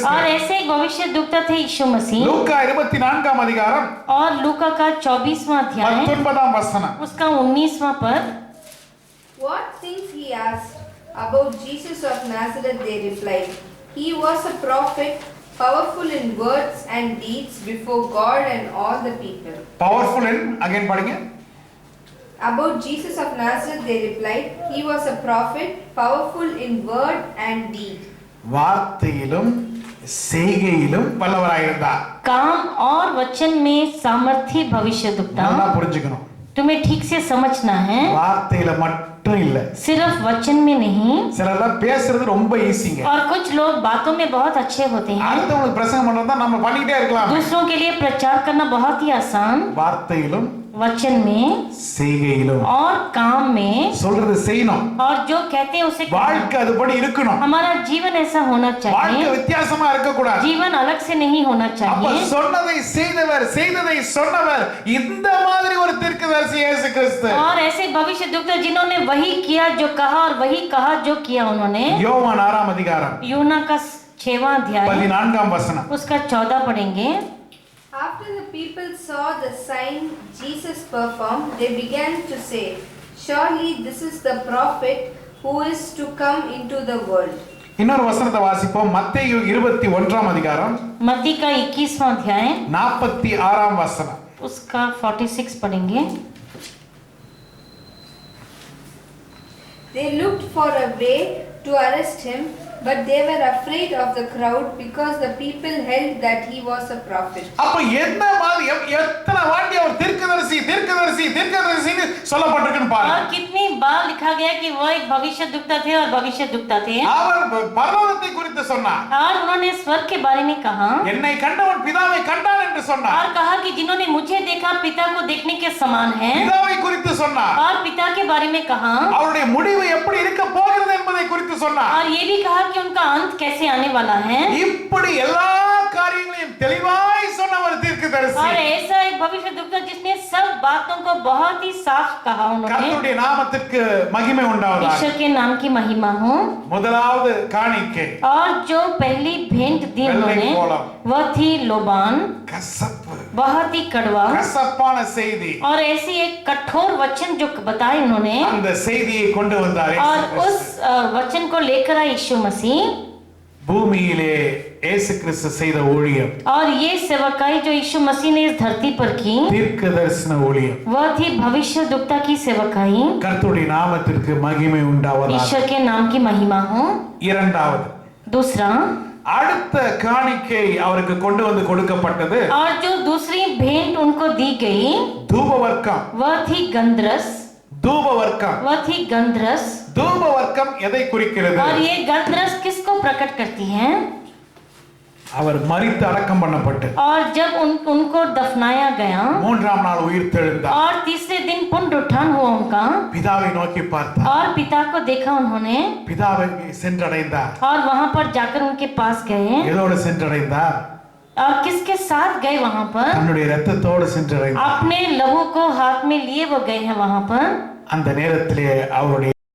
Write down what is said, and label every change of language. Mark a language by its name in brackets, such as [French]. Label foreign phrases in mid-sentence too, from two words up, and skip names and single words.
[Hindi] और ऐसे एक भविष्यद्वक्ता थे यीशु मसीह। [Tamil] லூக்கா 24ஆம் அதிகாரம் [Hindi] और लूका का 24वां अध्याय [Tamil] 19ஆம் வசனம். [Hindi] उसका 19वां पद। [English] What things he asked about Jesus of Nazareth, they replied. He was a prophet, powerful in words and deeds before God and all the people. powerful in again படிங்க. About Jesus of Nazareth, they replied. He was a prophet, powerful in word and deed. [Tamil] வார்த்தையிலும் செய்கையிலும் வல்லவராயிருந்தார். [Hindi] काम और वचन में सामर्थी भविष्यद्वक्ता। [Tamil] நல்லா புரிஞ்சுக்கணும். [Hindi] तुम्हें ठीक से समझना है। [Tamil] வார்த்தையில மட்டும் மட்டும் இல்ல, [Hindi] सिर्फ वचन में नहीं, [Tamil] சிலர்லாம் பேசுறது ரொம்ப ஈஸிங்க. [Hindi] और कुछ लोग बातों में बहुत अच्छे होते हैं। [Tamil] அடுத்தவங்களுக்கு பிரசங்கம் பண்றதா நம்ம பண்ணிட்டே இருக்கலாம். [Hindi] दूसरों के लिए प्रचार करना बहुत ही आसान, [Tamil] வார்த்தையிலும் [Hindi] वचन में [Tamil] செய்கையிலும் [Hindi] और काम में, [Tamil] சொல்றது செய்யணும். [Hindi] और जो कहते हैं उसे करना। [Tamil] வாழ்க்கை அதுபடி இருக்கணும். [Hindi] हमारा जीवन ऐसा होना [Tamil] வாழ்க்கை [Hindi] चाहिए, [Tamil] வித்தியாசமா இருக்க கூடாது. [Hindi] जीवन अलग से नहीं होना [Tamil] அப்ப [Hindi] चाहिए। [Tamil] சொன்னதை செய்தவர், செய்ததை சொன்னவர், இந்த மாதிரி ஒரு தீர்க்கதரிசி இயேசு கிறிஸ்து. [Hindi] और ऐसे भविष्यद्वक्ता जिन्होंने वही किया जो कहा और वही कहा जो किया उन्होंने। [Tamil] யோவான் 6ஆம் அதிகாரம் [Hindi] यूना का 6वां अध्याय [Tamil] 14ஆம் வசனம். [Hindi] उसका 14 पढ़ेंगे। [English] After the people saw the sign Jesus performed, they began to say, "Surely this is the prophet who is to come into the world." [Tamil] இன்னொரு வசனத்தை வாசிப்போம். மத்தேயு 21ஆம் அதிகாரம் [Hindi] मत्ती का 21वां अध्याय [Tamil] 46ஆம் வசனம். [Hindi] उसका 46 पढ़ेंगे। [English] They looked for a way to arrest him, but they were afraid of the crowd because the people held that he was a prophet. [Tamil] அப்ப என்ன மாதிரி எத்தனை வாட்டி அவர் தீர்க்கதரிசி தீர்க்கதரிசி தீர்க்கதரிசின்னு சொல்லப்பட்டிருக்குன்னு பாருங்க. [Hindi] और कितनी बार लिखा गया कि वो एक भविष्यद्वक्ता थे और भविष्यद्वक्ता थे, [Tamil] அவர் பரலோகத்தை குறித்து சொன்னார். [Hindi] और उन्होंने स्वर्ग के बारे में कहा, [Tamil] என்னை கண்டவன் பிதாவை கண்டான் என்று சொன்னார். [Hindi] और कहा कि जिन्होंने मुझे देखा पिता को देखने के समान है, [Tamil] பிதாவை குறித்து சொன்னார். [Hindi] और पिता के बारे में कहा, [Tamil] அவருடைய முடிவு எப்படி இருக்க போகிறது என்பதை குறித்து சொன்னார். [Hindi] और ये भी कहा कि उनका अंत कैसे आने वाला है। [Tamil] இப்படி எல்லா காரியங்களையும் தெளிவாய் சொன்ன ஒரு தீர்க்கதரிசி. [Hindi] और ऐसा एक भविष्यद्वक्ता जिसने सब बातों को बहुत ही साफ कहा। उन्होंने [Tamil] கர்த்தருடைய நாமத்திற்கு மகிமை உண்டாவதாக. [Hindi] ईश्वर के नाम की महिमा हो। [Tamil] முதலாவது காணிக்கை [Hindi] और जो पहली भेंट दी उन्होंने वह थी लोबान, [Tamil] கசப்பு, [Hindi] बहुत ही कड़वा [Tamil] கசப்பான செய்தி. [Hindi] और ऐसी एक कठोर वचन जो बताए उन्होंने, [Tamil] அந்த செய்தியை கொண்டு வந்தார் [Hindi] और [Tamil] இயேசு கிறிஸ்து. [Hindi] उस वचन को लेकर आए यीशु मसीह। [Tamil] பூமியிலே இயேசு கிறிஸ்து செய்த ஊழியம், [Hindi] और ये सेवकाई जो यीशु मसीह ने इस धरती पर की, [Tamil] தீர்க்கதரிசன ஊழியம். [Hindi] वह थी भविष्यद्वक्ता की सेवकाई। [Tamil] கர்த்தருடைய நாமத்திற்கு மகிமை உண்டாவதாக. [Hindi] ईश्वर के नाम की महिमा हो। [Tamil] இரண்டாவது, [Hindi] दूसरा, [Tamil] அடுத்த காணிக்கை அவருக்கு கொண்டு வந்து கொடுக்கப்பட்டது [Hindi] और जो दूसरी भेंट उनको दी गई [Tamil] தூபவர்க்கம். [Hindi] वह थी गंधरस, [Tamil] தூபவர்க்கம், [Hindi] वह थी गंधरस। [Tamil] தூபவர்க்கம் எதை குறிக்கிறது? [Hindi] और ये गंधरस किसको प्रकट करती है? [Tamil] அவர் மரித்து அடக்கம் பண்ணப்பட்டு [Hindi] और जब उनको दफनाया गया, [Tamil] மூன்றாம் நாள் உயிர் தெழுந்தார். [Hindi] और तीसरे दिन पुनरुत्थान हुआ उनका, [Tamil] பிதாவை நோக்கி பார்த்தார். [Hindi] और पिता को देखा उन्होंने, [Tamil] பிதாவை சென்றடைந்தார். [Hindi] और वहां पर जाकर उनके पास गए। [Tamil] எதோடு சென்றடைந்தார்? [Hindi] और किसके साथ गए वहां पर? [Tamil] தன்னுடைய இரத்தத்தோடு சென்றடைந்தார். [Hindi] अपने लहू को हाथ में लिए वो गए हैं वहां पर। [Tamil] அந்த நேரத்திலே அவருடைய